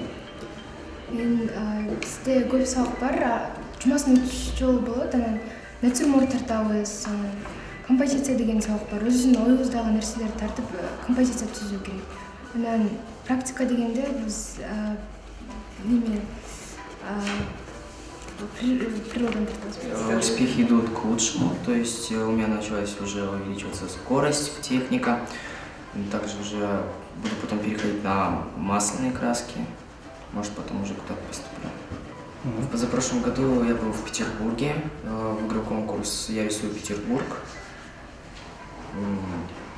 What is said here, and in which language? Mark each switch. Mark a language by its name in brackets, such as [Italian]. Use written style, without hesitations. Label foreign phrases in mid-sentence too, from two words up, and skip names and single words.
[Kyrgyz] Мен бизде көп сабак бар, жумасына 3 жол болот, анан натюрморт тартабыз, анан композиция деген сабак бар. Өзүнүн оюңуздагы нерселерди тартып композиция түзүү керек. Анан практика дегенде биз неме природаны тартабыз. [Russian] Успехи идут к лучшему, то есть у меня началась уже увеличиваться скорость, техника. Также уже буду потом переходить на масляные краски, может потом уже куда-то поступлю. В позапрошлом году я был в Петербурге, в игроконкурс «Я рисую Петербург».